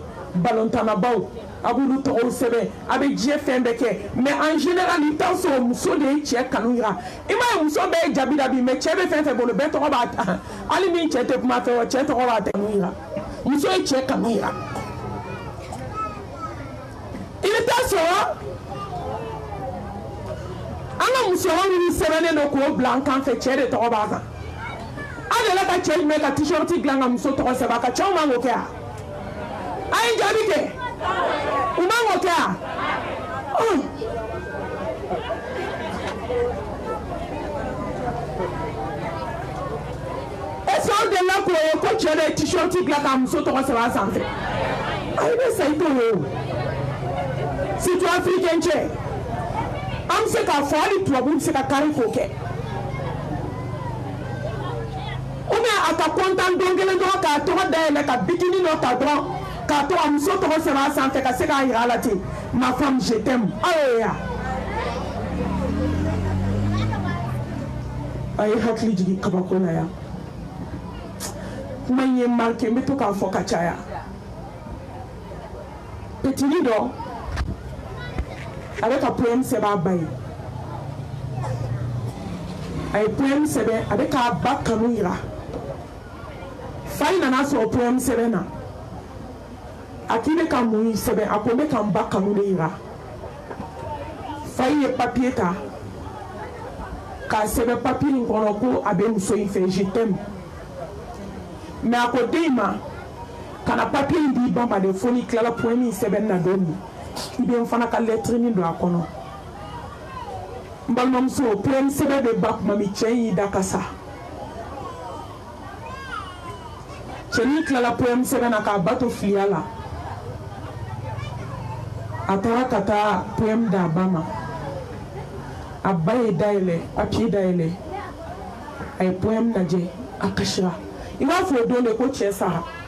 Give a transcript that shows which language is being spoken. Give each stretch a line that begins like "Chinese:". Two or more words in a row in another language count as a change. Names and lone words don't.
Bambara: balontannabaw a b'olu tɔgɔw sɛbɛn a bɛ diɲɛ fɛn bɛɛ kɛ mais
French: en général
Bambara: i t'a sɔrɔ muso de ye cɛ kanu yira i m'a ye muso bɛɛ ye jabi da bi mais cɛ bɛ fɛn fɛn bolo bɛɛ tɔgɔ b'a ta hali min cɛ tɛ kuma fɛ wa cɛ tɔgɔ b'a kanu yira muso ye cɛ kanu yira i bɛ taa sɔrɔ an ka musoman minnu sɛbɛnnen don k'o bila an kan fɛ cɛ de tɔgɔ b'a kan an delila ka cɛ jumɛn ka t-shirt dilan ka muso tɔgɔ sɛbɛn a kan cɛw man k'o kɛ a ye jaabi kɛ u man k'o kɛ
French: est-ce que
Bambara: aw delila k'o ye ko cɛ de ye t-shirt dilan ka muso tɔgɔ sɛbɛn a sanfɛ ayi bɛ sa i t'o ye o
French: surtout africain
Bambara: cɛ an bɛ se k'a fɔ hali tubabu bɛ se ka kari k'o kɛ
French: ou bien
Bambara: a ka kontan don kelen dɔrɔn k'a tɔgɔ dayɛlɛ ka bikini dɔ ta dɔrɔn k'a to a muso tɔgɔ sɛbɛn a sanfɛ ka se k'a yira a la ten
French: ma femme je t'aime
Bambara: aw ye yan a ye hakili jigin kabako la yan kuma in ye marqué n bɛ to k'a fɔ ka caya petini dɔ a bɛ ka poème sɛbɛn a ba ye a ye poème sɛbɛn a bɛ k'a ba kanu yira fa in nana sɔrɔ poème sɛbɛn na a k'i bɛ ka mun sɛbɛn a ko n bɛ ka n ba kanu de yira fa in ye papier ta k'a sɛbɛn papier in kɔnɔ ko a bɛ muso in fɛ
French: je t'aime
Bambara: mais a ko den in ma kana papier in d'i ba ma de fo n'i tilala poème in sɛbɛn na don min i bɛ n fana ka lettre min don a kɔnɔ n balimamuso poème sɛbɛn bɛ ba kuma min cɛ y'i da ka sa cɛnin tilala poème sɛbɛn na k'a ba to filiya la a taara ka taa poème d'a ba ma a ba ye dayɛlɛ papier dayɛlɛ a ye poème lajɛ a kasira i b'a fɔ o don de ko cɛ sara